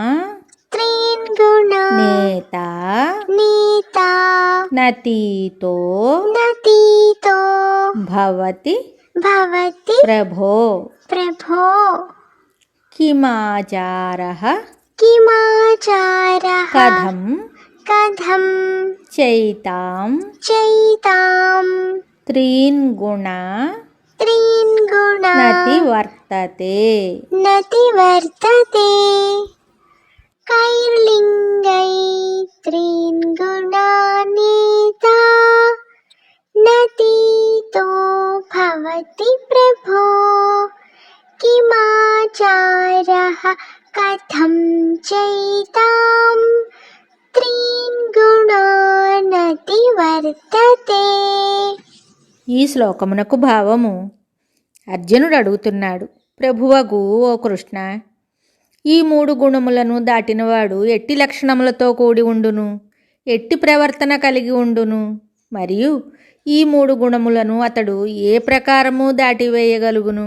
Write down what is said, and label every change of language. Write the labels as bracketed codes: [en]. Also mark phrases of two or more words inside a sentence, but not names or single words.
[sa] నేతా నతీతో భవతి ప్రభో కిమాచారః కథం చైతాం త్రీన్ గుణా నతివర్తతే. कैर्लिङ्गै त्रीन् गुणानेता नतीतो भवति प्रभो किमाचारः कथं चैतां त्रीन् गुणानतिवर्तते. [te] ఈ శ్లోకమునకు భావము. అర్జునుడు అడుగుతున్నాడు, ప్రభువగు ఓ కృష్ణ, ఈ 3 గుణములను దాటినవాడు ఎట్టి లక్షణములతో కూడి ఉండును, ఎట్టి ప్రవర్తన కలిగి ఉండును, మరియు ఈ 3 గుణములను అతడు ఏ ప్రకారము దాటివేయగలుగును?